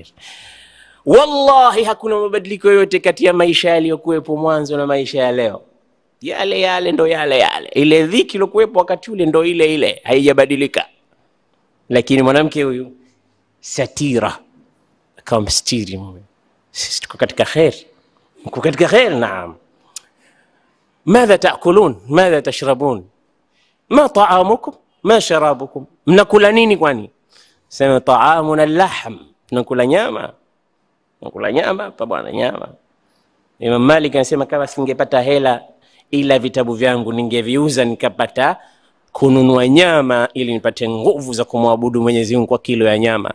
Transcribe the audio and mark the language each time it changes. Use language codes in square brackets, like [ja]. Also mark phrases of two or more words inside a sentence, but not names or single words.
[sw] Wallahi hakuna mabadiliko yote kati ya maisha yaliyokuwepo mwanzo na maisha ya leo. Yale ndo yale. Ile dhiki iliyokuwepo wakati ule ndo ile, haijabadilika. Lakini mwanamke huyu satira, akamstiri mume. Sisi tuko katika khair. Mko katika khair, naam. [ar] ماذا تأكلون ماذا تشربون ما طعامكم ما شرابكم, [sw] mnakula nini kwani? Sema [ar] طعامنا اللحم, [sw] tunakula nyama. Nakula nyama pa bwana, nyama. Imam Malik anasema kama singepata hela ila vitabu vyangu ningeviuza nikapata kununua nyama ili nipate nguvu za kumwabudu Mwenyezi Mungu kwa kilo ya nyama.